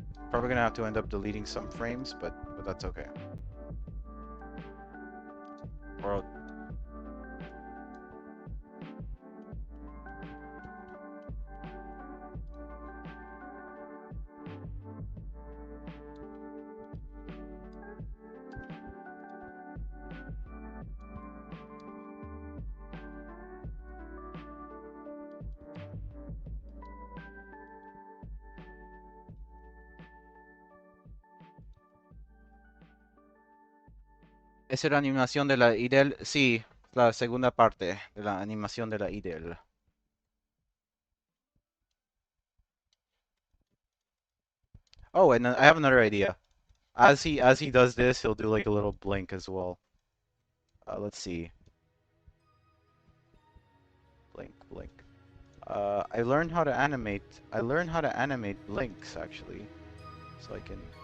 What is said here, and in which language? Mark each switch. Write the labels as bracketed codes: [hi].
[en] Probably gonna have to end up deleting some frames, but that's okay. Or [es] ¿esa era la animación de la IDEL? Sí, la segunda parte de la animación de la IDEL. [en] Oh, and I have another idea. As he does this, he'll do like a little blink as well. Let's see. Blink, blink. I learned how to animate. I learned how to animate blinks actually, so I can.